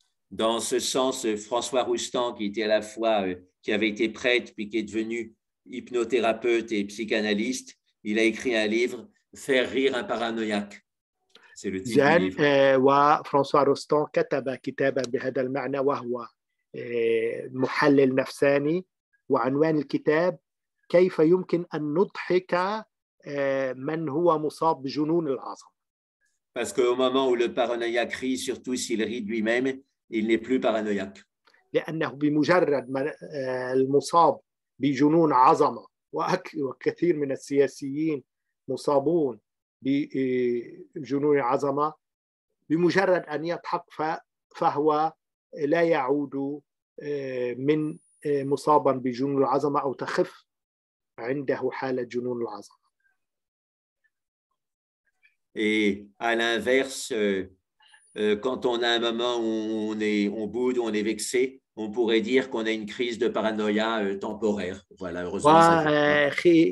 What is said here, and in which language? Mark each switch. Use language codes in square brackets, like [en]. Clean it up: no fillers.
[fr] Dans ce sens, François Roustan, qui était à la fois, qui avait été prêtre, puis qui est devenu hypnothérapeute et psychanalyste, il a écrit un livre, Faire rire un paranoïaque. C'est le titre du livre. [ar] وفرانسوا روستون كتب كتابا بهذا المعنى وهو محلل نفساني، وعنوان الكتاب كيف يمكن أن نضحك من هو مصاب بجنون العظمة. [fr] Parce qu'au moment où le paranoïaque rit, surtout s'il rit de lui-même, il n'est plus paranoïaque. [ar] لأنه بمجرد ما المصاب بجنون عظمة، وكثير من السياسيين مصابون بجنون عظمة، بمجرد أن يضحك فهو لا يعود من مصابا بجنون العظمة أو تخف عنده حالة جنون العظمة. [fr] Et à l'inverse, quand on a un moment où on boude, où on est vexé, on pourrait dire qu'on a une crise de paranoïa temporaire. Voilà, heureusement, ça fait pas.